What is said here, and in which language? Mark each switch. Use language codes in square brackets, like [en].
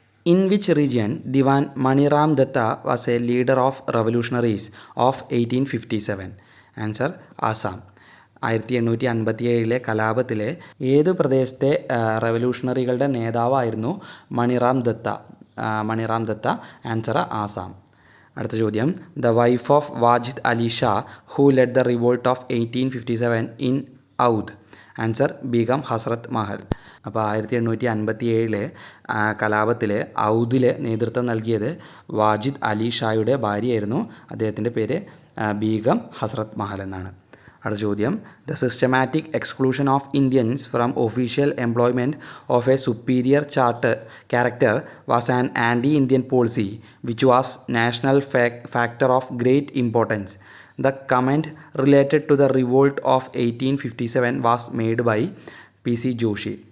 [en] In which region Diwan Maniram Datta was a leader of revolutionaries of 1857? Answer Assam. [ml] 1857 കലാപത്തിലെ ഏത് പ്രദേശത്തെ റവല്യൂഷണറികളുടെ നേതാവായിരുന്നു Maniram Datta? [en] Answer Assam. [ml] അടുത്ത ചോദ്യം, [en] The wife of Wajid Ali Shah who led the revolt of 1857 in Oudh? [ml] Answer Begum ഹസ്രത്ത് മഹൽ. അപ്പോൾ 1857 കലാപത്തിൽ ഔദിൽ നേതൃത്വം നൽകിയത് വാജിദ് അലി ഷായുടെ ഭാര്യയായിരുന്നു. അദ്ദേഹത്തിൻ്റെ പേര് ബീഗം ഹസ്രത്ത് മഹൽ എന്നാണ്. അടുത്ത ചോദ്യം, [en] The systematic exclusion of Indians from official employment of a superior character was an anti Indian policy which was national factor of great importance. The comment related to the revolt of 1857 was made by PC Joshi.